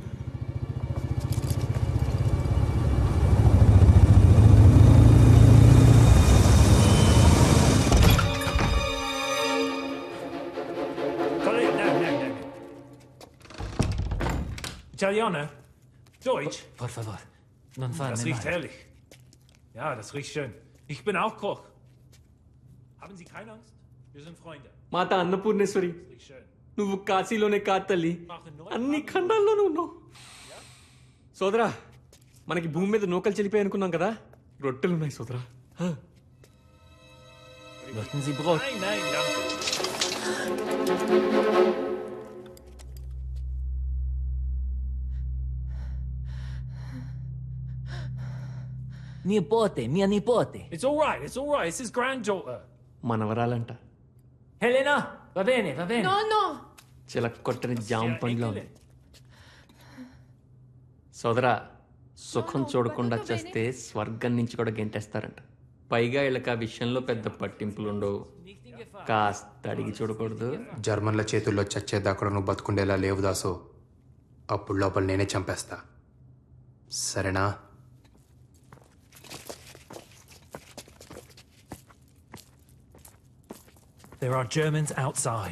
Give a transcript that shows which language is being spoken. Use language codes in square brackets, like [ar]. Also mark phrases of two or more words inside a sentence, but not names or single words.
[de] Kollege, [it] no. Italiano? Deutsch? [es] Por favor, [it] non farne [de] Das riecht [it] male. [de] herrlich. Ja, das riecht schön. Ich bin auch Koch. Haben Sie keine Angst? Wir sind Freunde. [te] మాత అన్నపూర్ణేశ్వరి, [de] Riecht schön. [te] నువ్వు కాశీలోనే కాదు తల్లి, అన్ని ఖండాల్లోనూ ఉన్నావు. సోదరా, మనకి భూమి మీద నూకలు చెల్లిపోయి అనుకున్నాం కదా, రొట్టెలున్నాయి సోదరా. [de] Möchten Sie Brot? Nein, danke. [it] Nipote, mia nipote. [en] It's all right. It's his granddaughter. [te] మనవరాలంట. [it] Helena, va bene, va bene. [te] నో చిలక్కొట్టని జామ పండ్లో ఉంది. సోదరా, సుఖం చూడకుండా చేస్తే స్వర్గం నుంచి కూడా గెంటేస్తారంట. పైగా వీళ్ళకి ఆ విషయంలో పెద్ద పట్టింపులుండవు. కాస్త అడిగి చూడకూడదు. జర్మన్ల చేతుల్లో చచ్చేదాకా కూడా నువ్వు బతుకుండేలా లేవు దాసు. అప్పుడు లోపల నేనే చంపేస్తా. సరేనా? [en] There are Germans outside.